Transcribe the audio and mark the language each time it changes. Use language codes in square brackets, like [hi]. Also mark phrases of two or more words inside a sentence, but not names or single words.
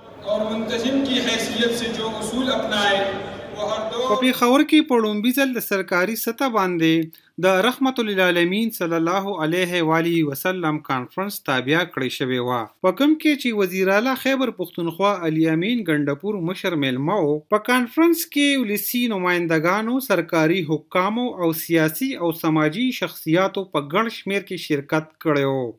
[ur] اور منتظم کی حیثیت سے جو اصول اپنائے وہ ہر دور [ps] په پیښور کې په لومړي ځل د سرکاري سطح باندې د رحمت للعالمین [ar] صلی الله علیه و آله وسلم [ps] کانفرنس تابع کړی شوی و، په کوم کې چې وزیر اعلی خیبر پختونخوا علي امین ګندپور مشر میلمه و. په کانفرنس کې ولسی نمائندگانو، سرکاري حکامو او سیاسي او سماجی شخصیاتو په ګڼ شمیر کې شرکت کړی.